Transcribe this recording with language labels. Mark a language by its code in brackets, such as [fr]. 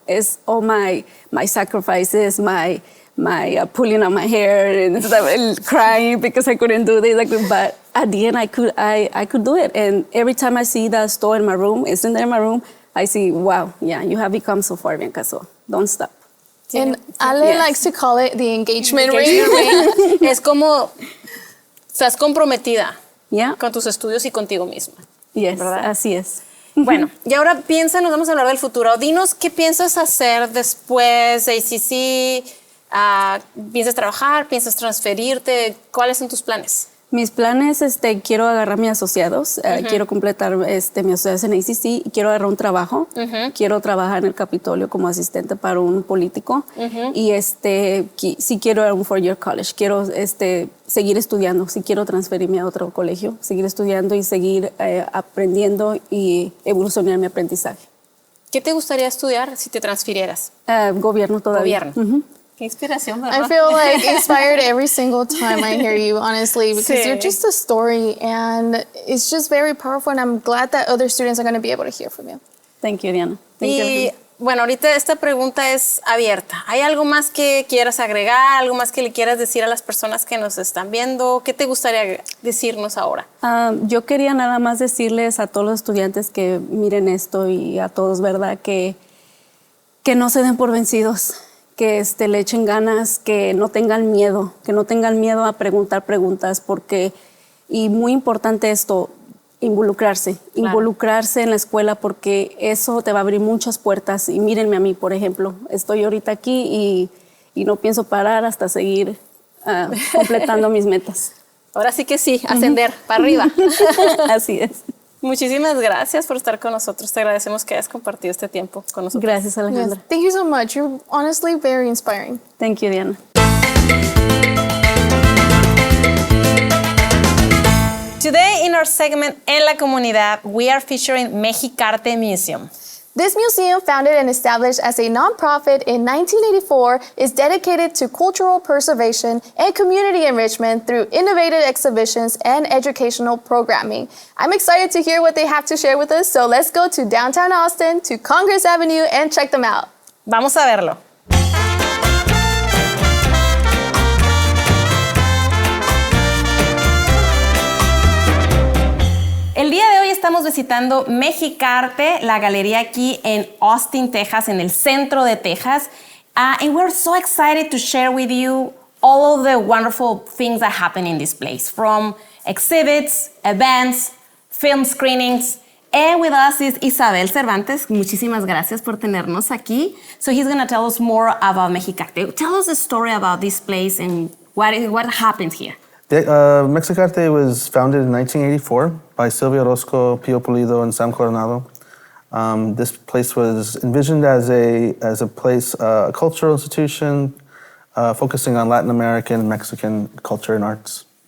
[en] It's all my sacrifices, my pulling on my hair and stuff, crying because I couldn't do this. But at the end, I could do it. And every time I see that store in my room, it's in there in my room, I see, wow, yeah, you have become so far, Bianca, so don't stop. And Ale likes to call it the engagement ring. [es] Es como, estás comprometida [en] Yeah. [es] con tus estudios y contigo misma. [en] Yes, [es] ¿verdad? así es. Bueno, y ahora nos vamos a hablar del futuro. Dinos, ¿qué piensas hacer después de ACC? ¿Piensas trabajar? ¿Piensas transferirte? ¿Cuáles son tus planes? Mis planes, quiero agarrar mis asociados, quiero completar mis asociados en ACC, y quiero agarrar un trabajo, quiero trabajar en el Capitolio como asistente para un político, y sí quiero un [en] four-year college, [es] quiero seguir estudiando, sí quiero transferirme a otro colegio, seguir estudiando y seguir aprendiendo y evolucionar mi aprendizaje. ¿Qué te gustaría estudiar si te transfirieras? Gobierno todavía. Gobierno. Qué inspiración, ¿verdad? [en] I feel like inspired every single time I hear you, honestly, because you're just a story, and it's just very powerful, and I'm glad that other students are going to be able to hear from you. Thank you, Diana. [es] Bueno, ahorita esta pregunta es abierta. ¿Hay algo más que quieras agregar? ¿Algo más que le quieras decir a las personas que nos están viendo? ¿Qué te gustaría decirnos ahora? Yo quería nada más decirles a todos los estudiantes que miren esto, y a todos, ¿verdad? Que no se den por vencidos, que le echen ganas, que no tengan miedo a preguntar preguntas, y muy importante esto, involucrarse en la escuela, porque eso te va a abrir muchas puertas. Y mírenme a mí, por ejemplo, estoy ahorita aquí y no pienso parar hasta seguir completando mis metas. Ahora sí que sí, ascender para arriba. Así es. Muchísimas gracias por estar con nosotros. Te agradecemos que hayas compartido este tiempo con nosotros. Gracias, Alejandra. [en] Yes. Thank you so much. You're honestly very inspiring. Thank you, Diana. Today in our segment En la Comunidad, we are featuring Mexic-Arte Museum. This museum, founded and established as a nonprofit in 1984, is dedicated to cultural preservation and community enrichment through innovative exhibitions and educational programming. I'm excited to hear what they have to share with us, so let's go to downtown Austin, to Congress Avenue, and check them out. [es] Vamos a verlo. El día de hoy estamos visitando Mexic-Arte, la galería aquí en Austin, Texas, en el centro de Texas. [en] And we're so excited to share with you all of the wonderful things that happen in this place, from exhibits, events, film screenings. And with us is Isabel Cervantes. [es] Muchísimas gracias por tenernos aquí. [en] So he's going to tell us more about Mexic-Arte. Tell us a story about this place and what happened here. Mexic-Arte was founded in 1984 by Silvia Orozco, Pio Pulido, and Sam Coronado. This place was envisioned as a place, a cultural institution, focusing on Latin American, Mexican culture and arts.